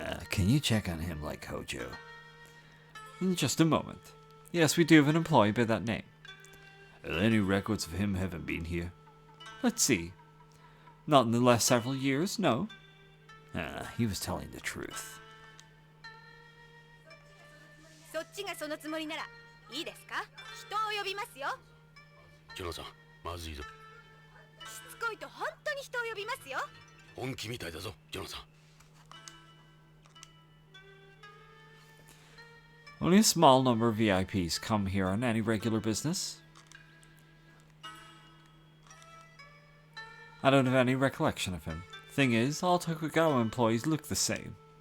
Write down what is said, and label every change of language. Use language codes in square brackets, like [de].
[en] Can you check on him like Hojo? In just a moment. Yes, we do have an employee by that name. Are there any records of him having been here? Let's see. Not in the last several years, no. He was telling the truth. [ja] そっちがそのつもりならいいですか？人を呼びますよ。ジョナさん、まずいぞ。しつこいと本当に人を呼びますよ。本気みたいだぞ、ジョナさん。 [en] Only a small number of VIPs come here on any regular business. I don't have any recollection of him. Thing is, all Tokugawa employees look the same.